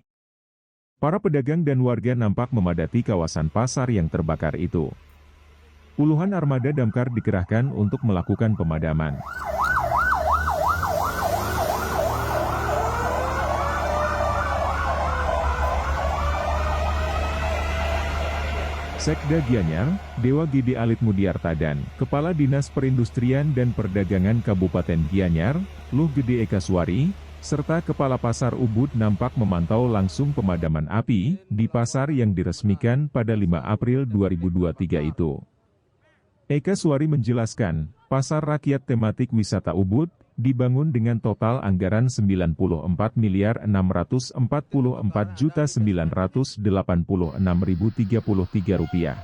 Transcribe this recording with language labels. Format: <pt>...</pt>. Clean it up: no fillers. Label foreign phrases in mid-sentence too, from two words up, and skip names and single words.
<id>Para pedagang dan warga nampak memadati kawasan pasar yang terbakar itu. Puluhan armada damkar dikerahkan untuk melakukan pemadaman. Sekda Gianyar, Dewa Gede Alit Mudiartadan, Kepala Dinas Perindustrian dan Perdagangan Kabupaten Gianyar, Luh Gede Ekaswari, serta Kepala Pasar Ubud nampak memantau langsung pemadaman api di pasar yang diresmikan pada 5 April 2023 itu. Ekaswari menjelaskan, pasar rakyat tematik wisata Ubud dibangun dengan total anggaran Rp94.644.986.033.</id>